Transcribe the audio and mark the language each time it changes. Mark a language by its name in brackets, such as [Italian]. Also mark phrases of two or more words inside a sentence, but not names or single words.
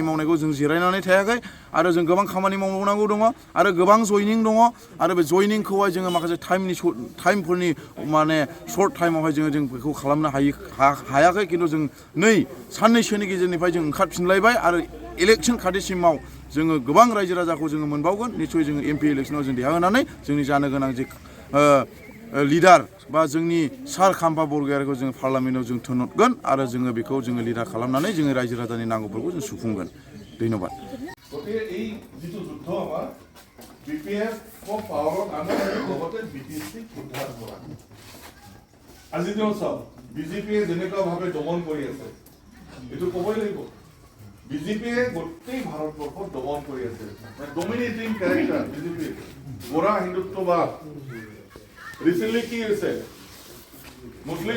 [Bodo] मावनायखौ जों जिरायनानै थायाखै आरो जों गोबां खामानि मावनांगौ दङ आरो गोबां जयनिं दङ आरो बे जयनिंखौहाय जोङो माखासे टाइमफोरनि माने सर्ट टाइमावहाय जों बेखौ खालामनो हायाखै खिन्थु जों साननैसोनि गेजेरनिफ्राय जों ओंखारफिनलायबाय आरो इलेक्सन खाथिसिमाव जोङो गोबां रायजो राजाखौ जोङो मोनबावगोन निस्सय जोङो एमपि इलेक्सनाव जों देरहा होनानै जोंनि जानो गोनां जे लिडार बा जोंनि सार खाम्फा बरगयारिखौ जोङो पार्लामेन्टआव जों थिनहरगोन आरो जोङो बेखौ जोङो लिडार खालामनानै जोङो रायजो राजानि नांगौफोरखौ जों सुफुंगोन धन्यबाद [Assamese] গতিকে এই যিটো যুদ্ধ আমাৰ বিপিএফ পাৱাৰত আমাৰ লগতে বিটিচিক উদ্ধাৰ কৰা আজি দিনত চাওক বিজেপিয়ে যেনেকুৱাভাৱে দমন কৰি আছে এইটো ক'বই লাগিব বিজেপিয়ে গোটেই ভাৰতবৰ্ষত দমন কৰি আছে মানে [English] dominating character [Assamese] বিজেপি গোৰা হিন্দুত্ববাদ ৰিচেণ্টলি কি হৈছে মুছলিম